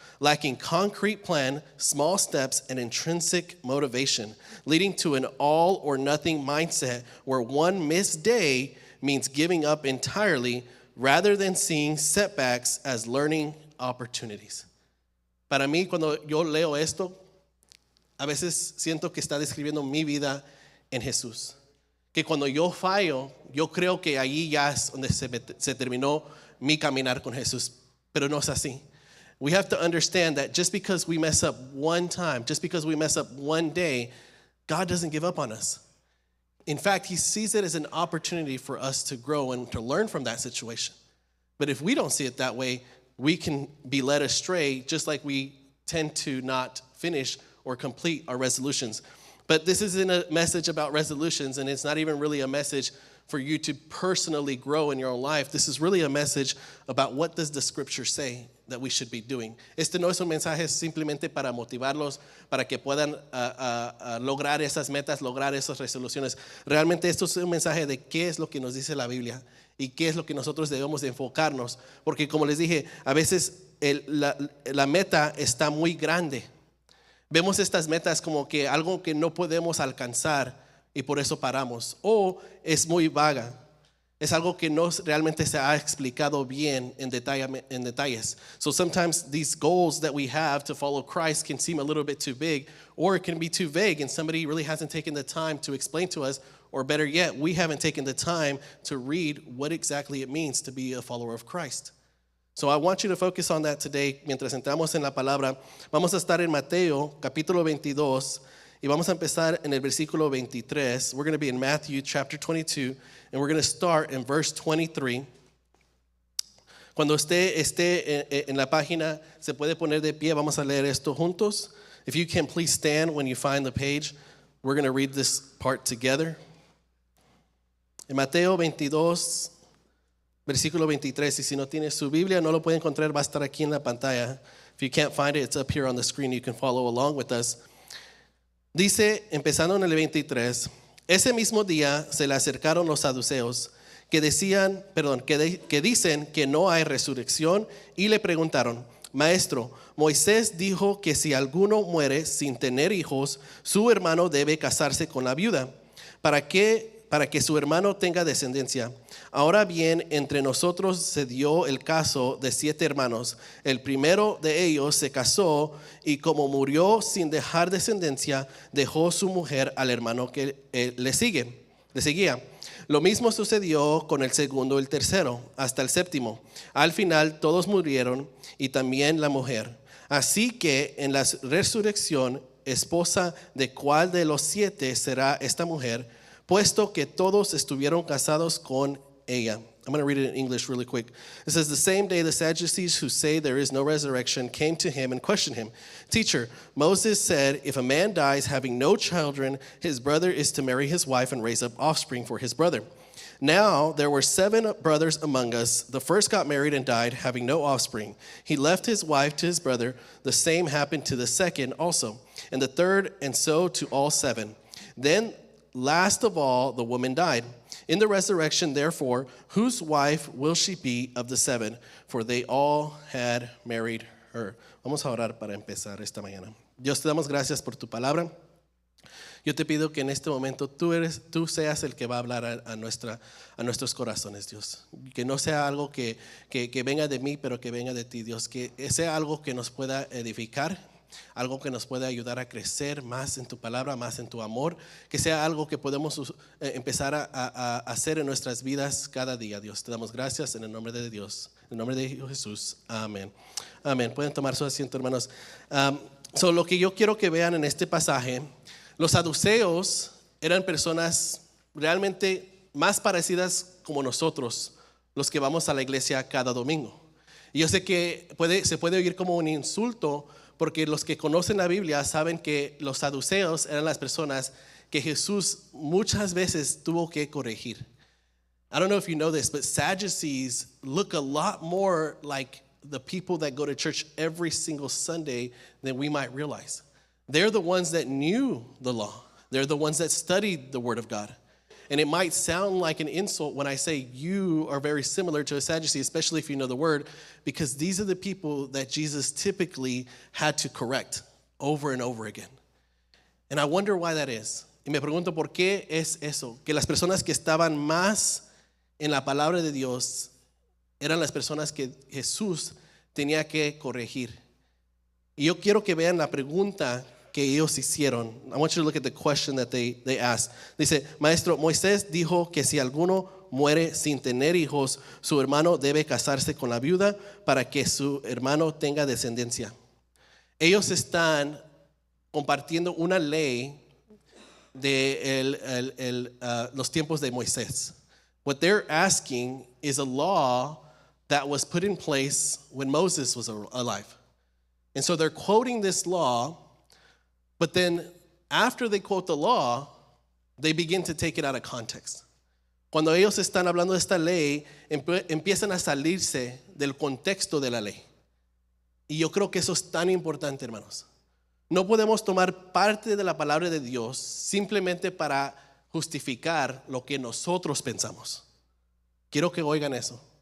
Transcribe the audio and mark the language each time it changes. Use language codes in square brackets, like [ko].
[en] lacking concrete plan, small steps, and intrinsic motivation, leading to an all or nothing mindset where one missed day means giving up entirely rather than seeing setbacks as learning opportunities. [es] Para mí, cuando yo leo esto, a veces siento que está describiendo mi vida en Jesús. Que cuando yo fallo, yo creo que allí ya es donde se terminó mi caminar con Jesús. Pero no es así. [en] We have to understand that just because we mess up one time, just because we mess up one day, God doesn't give up on us. In fact, he sees it as an opportunity for us to grow and to learn from that situation. But if we don't see it that way, we can be led astray, just like we tend to not finish or complete our resolutions. But this isn't a message about resolutions, and it's not even really a message for you to personally grow in your own life. This is really a message about what does the scripture say that we should be doing. [es] Este no es un mensaje simplemente para motivarlos, para que puedan lograr esas metas, lograr esas resoluciones. Realmente esto es un mensaje de qué es lo que nos dice la Biblia y qué es lo que nosotros debemos de enfocarnos. Porque como les dije, a veces la meta está muy grande. Vemos estas metas como que algo que no podemos alcanzar y por eso paramos. O es muy vaga. Es algo que no realmente se ha explicado bien en detalles. [en] So sometimes these goals that we have to follow Christ can seem a little bit too big, or it can be too vague and somebody really hasn't taken the time to explain to us, or better yet, we haven't taken the time to read what exactly it means to be a follower of Christ. So I want you to focus on that today. [es] Mientras entramos en la palabra, vamos a estar en Mateo capítulo 22 y vamos a empezar en el versículo 23. [en] We're going to be in Matthew chapter 22 and we're going to start in verse 23. [es] Cuando usted esté en la página, se puede poner de pie. Vamos a leer esto juntos. [en] If you can please stand when you find the page. We're going to read this part together. [es] En Mateo 22 versículo 23, y si no tiene su Biblia, no lo puede encontrar, va a estar aquí en la pantalla. [en] If you can't find it, it's up here on the screen. You can follow along with us. [es] Dice, empezando en el 23, ese mismo día se le acercaron los saduceos que dicen que no hay resurrección y le preguntaron, Maestro, Moisés dijo que si alguno muere sin tener hijos, su hermano debe casarse con la viuda. ¿Para que su hermano tenga descendencia? Ahora bien, entre nosotros se dio el caso de 7 hermanos. El primero de ellos se casó y como murió sin dejar descendencia, dejó su mujer al hermano que le seguía. Lo mismo sucedió con el segundo, el tercero, hasta el séptimo. Al final todos murieron y también la mujer. Así que en la resurrección, esposa de cuál de los 7 será esta mujer, puesto que todos estuvieron casados con ella. [en] I'm going to read it in English really quick. It says, the same day the Sadducees who say there is no resurrection came to him and questioned him. Teacher, Moses said, if a man dies having no children, his brother is to marry his wife and raise up offspring for his brother. Now there were 7 brothers among us. The first got married and died, having no offspring. He left his wife to his brother. The same happened to the second also, and the third, and so to all 7. Then last of all, the woman died. In the resurrection, therefore, whose wife will she be of the 7? For they all had married her. [es] Vamos a orar para empezar esta mañana. Dios, te damos gracias por tu palabra. Yo te pido que en este momento tú seas el que va a hablar a nuestros corazones, Dios. Que no sea algo que venga de mí, pero que venga de ti, Dios. Que sea algo que nos pueda edificar, algo que nos pueda ayudar a crecer más en tu palabra, más en tu amor, que sea algo que podemos empezar a hacer en nuestras vidas cada día, Dios. Te damos gracias en el nombre de Dios, en el nombre de Jesús. Amén. Amén. Pueden tomar su asiento, hermanos. Lo que yo quiero que vean en este pasaje, los saduceos eran personas realmente más parecidas como nosotros, los que vamos a la iglesia cada domingo. Y yo sé que se puede oír como un insulto, porque los que conocen la Biblia saben que los saduceos eran las personas que Jesús muchas veces tuvo que corregir. [en] I don't know if you know this, but Sadducees look a lot more like the people that go to church every single Sunday than we might realize. They're the ones that knew the law. They're the ones that studied the Word of God. And it might sound like an insult when I say you are very similar to a Sadducee, especially if you know the word, because these are the people that Jesus typically had to correct over and over again. And I wonder why that is. [es] Y me pregunto por qué es eso, que las personas que estaban más en la palabra de Dios eran las personas que Jesús tenía que corregir. Y yo quiero que vean la pregunta que ellos hicieron. [en] I want you to look at the question that they asked. [es] Dice, Maestro, Moisés dijo que si alguno muere sin tener hijos, su hermano debe casarse con la viuda para que su hermano tenga descendencia. Ellos están compartiendo una ley de los tiempos de Moisés. [en] What they're asking is a law that was put in place when Moses was alive. And so they're quoting this law, but then after they quote the law, they begin to take it out of context. [es] Cuando ellos están hablando de esta ley, empiezan a salirse del contexto de la ley. Y yo creo que eso es tan importante, hermanos. No podemos tomar parte de la palabra de Dios simplemente para justificar lo que nosotros pensamos. Quiero que oigan eso.